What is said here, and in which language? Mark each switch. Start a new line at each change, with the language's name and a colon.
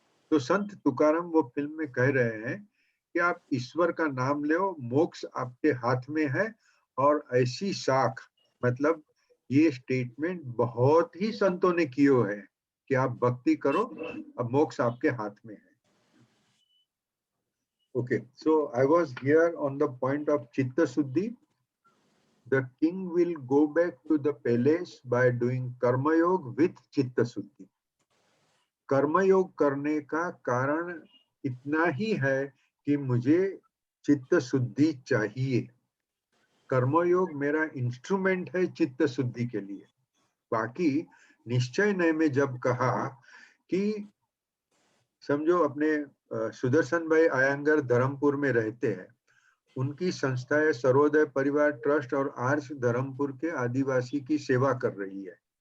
Hindi: तो संत तुकाराम वो फिल्म में कह रहे हैं कि आप ईश्वर का नाम लो, मोक्ष आपके हाथ में है, और ऐसी साख, मतलब ये स्टेटमेंट बहुत ही संतों ने किए है कि आप भक्ति करो, अब मोक्ष आपके हाथ में है।
English: Okay, so I was here on the point of Chitta Suddhi. The king will go back to the palace by doing Karma Yoga with Chitta Suddhi.
Hindi: कर्म योग करने का कारण इतना ही है कि मुझे चित्त शुद्धि चाहिए। कर्मयोग मेरा इंस्ट्रूमेंट है चित्त शुद्धि के लिए। बाकी निश्चय नय में जब कहा कि समझो अपने सुदर्शन भाई आयंगर धर्मपुर में रहते हैं, उनकी संस्थाएं सर्वोदय परिवार ट्रस्ट और आर्ष धर्मपुर के आदिवासी की सेवा कर रही है।